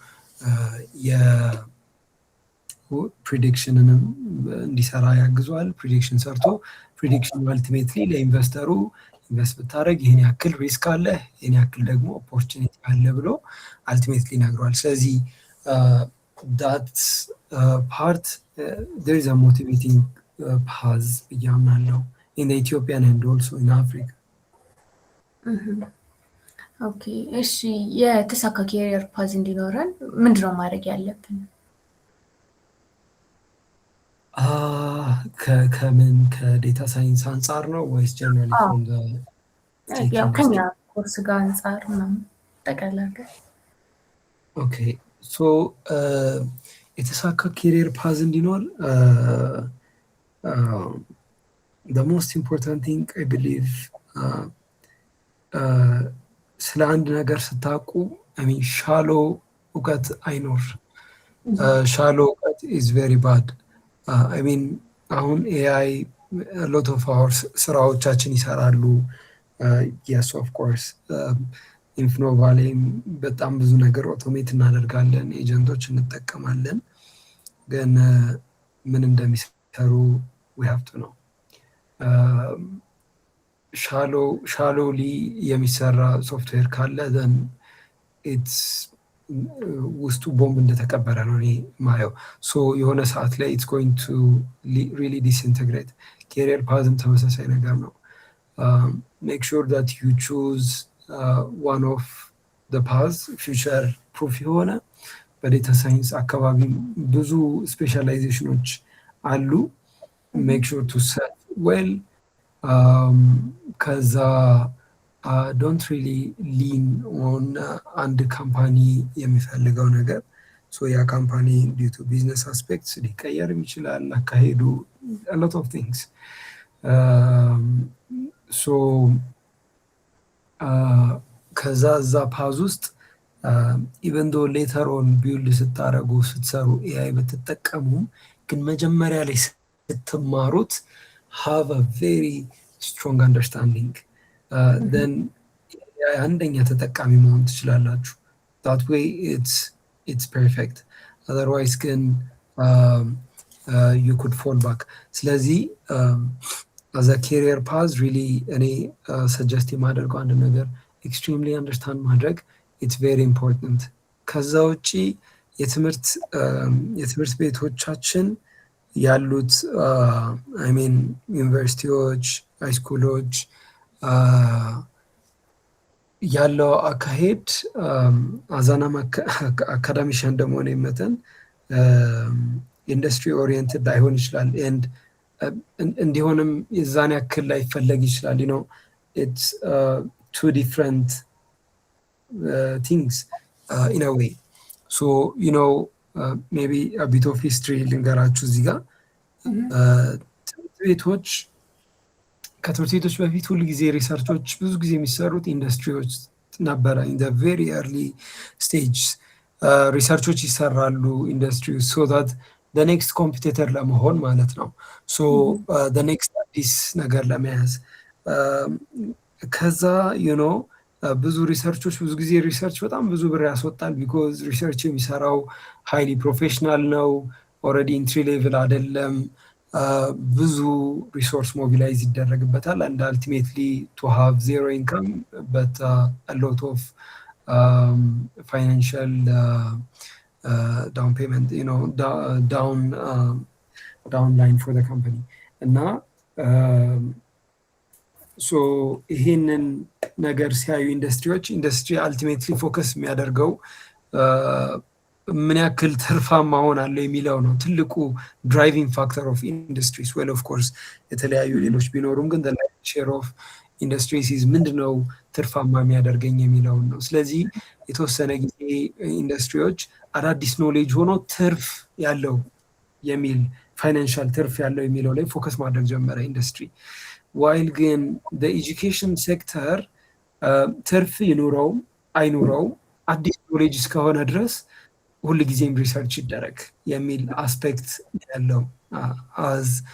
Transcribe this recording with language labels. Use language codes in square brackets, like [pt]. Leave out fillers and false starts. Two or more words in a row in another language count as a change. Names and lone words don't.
[am] የፕሪዲክሽንንም እንዲሰራ ያግዟል። ፕሪዲክሽን ሰርቶ [en] prediction ultimately [am] ለኢንቨስተሩ ኢንቨስት ብታደረግ ይህን ያክል ሪስክ አለ፣ ይህን ያክል ደግሞ ኦፖርቹኒቲ አለ ብሎ አልቲሜትሊ ይነግረዋል። ስለዚህ [en] that part there is a motivating path [am] ብዬ አምናለሁ [en] in the Ethiopian and also in Africa. [am] ኦኬ እሺ፣ የተሳካ [en] career path [am] እንዲኖረን ምንድነው ማድረግ ያለብን? ከምን ከዴታ ሳይንስ አንጻር ነው ወይስ ጀነራሊ [en] from the [am] ያው ከኛ ኮርስ ጋር አንጻር ነው ጠቅላላ? [en] okay so [am] የተሳካ [en] career path [am] እንዲኖር [en] the most important thing I believe [am] ስለ አንድ ነገር ስታውቁ ሻሎ እውቀት አይኖር። ሻሎ እውቀት [en] is very bad. [am] አሁን [en] AI lot of our [am] ስራዎቻችን ይሰራሉ። [en] yes of course [am] ኢንፍኖቫ ላይም በጣም ብዙ ነገር ኦቶሜት እናደርጋለን፣ ኤጀንቶች እንጠቀማለን። ግን ምን እንደሚሰሩ [en] we have to know. [am] ሻሎሊ የሚሰራ ሶፍትዌር ካለ [en] then it's [am] ውስጡ ቦምብ እንደተቀበረ ነው እኔ ማየው። ሶ የሆነ ሰዓት ላይ [en] it's going to really disintegrate. [am] ኬሪየር ፓዝም ተመሳሳይ ነገር ነው። [en] make sure that you choose one of the paths future proof [am] የሆነ በዴታ ሳይንስ አካባቢ ብዙ ስፔሻላይዜሽኖች አሉ። [en] make sure to set well. ከዛ don't really lean on አንድ ካምፓኒ የሚፈልገው ነገር። ሶ ያ ካምፓኒ due to business aspects ሊቀየርም ይችላል አካሄዱ a lot of things. [am] so ከዛ እዛ ፓዝ ውስጥ [en] even though later on [am] ቢውልድ ስታረጉ ስትሰሩ ኤአይ ብትጠቀሙ ግን መጀመሪያ ላይ ስትማሩት [en] have a very strong understanding. then [am] አንደኛ ተጠቃሚ መሆን ትችላላችሁ። [en] that way it's perfect. otherwise ግን you could fall back. ስለዚህ as a career path really እኔ suggest [am] የማደርገው አንድ ነገር [en] extremely understand ማድረግ it's very important. [am] ከዛ ውጪ የትምህርት ቤቶቻችን ያሉት ዩኒቨርሲቲዎች፣ ሃይስኩሎች ያለው አካሄድ አዛናም አካዳሚሽን ደግሞ ነው መተን [en] industry oriented [am] ላይሆን ይችላል። እንዲሆንም የዛን ያክል ላይ ይፈለግ ይችላል። [en] it's two different things in a way. so maybe a bit of history [am] ልንገራችሁ እዚህ ጋር። ከትምህርት ቤቶች በፊት ሁሉ ጊዜ ሪሰርቾች ብዙ ጊዜ የሚሰሩት ኢንዱስትሪዎች ነበረ። [en] in the very early stage [am] ሪሰርቾች ይሰራሉ ኢንዱስትሪ [en] so that the next competitor [am] ለመሆን ማለት ነው። [en] so the next [am] አዲስ ነገር ለመያዝ ከዛ ብዙ ሪሰርቾች ብዙ ጊዜ ሪሰርች በጣም ብዙ ብር ያስወጣል። ቢኮዝ ሪሰርች የሚሰራው [en] highly professional [am] ነው። [en] already entry level [am] አይደለም። ብዙ ሪሶርስ ሞቢላይዝ ይደረግበታል [en] and ultimately to have zero income but a lot of financial down payment, downline for the company [am] እና ሶ ይሄንን ነገር ሲያዩ [en] industry ultimately focus [am] የሚያደርገው ምን ያክል ትርፋማ መሆን አለው የሚለው ነው [en] ትልቁ driving factor of industries። well of course [am] የተለያዩ ሌሎች ቢኖሩም ግን [en] the share of industries is [am] ምንድነው ትርፋማ የሚያደርገኝ የሚለውን ነው። ስለዚህ የተወሰነ ጊዜ ኢንዱስትሪዎች አዳዲስ ኖሌጅ ሆኖ ትርፍ ያለው የሚል ፋይናንሻል ትርፍ ያለው የሚለው ላይ ፎከስ ማድረግ ጀመረ ኢንዱስትሪ። ዋይል ግን [en] education sector [am] ትርፍ ይኑረውም አይኑረውም አዲስ ኖሌጅ እስከሆነ ድረስ ሁል ጊዜም ሪሰርች ይደረግ የሚል አስፔክት ያለው አዝ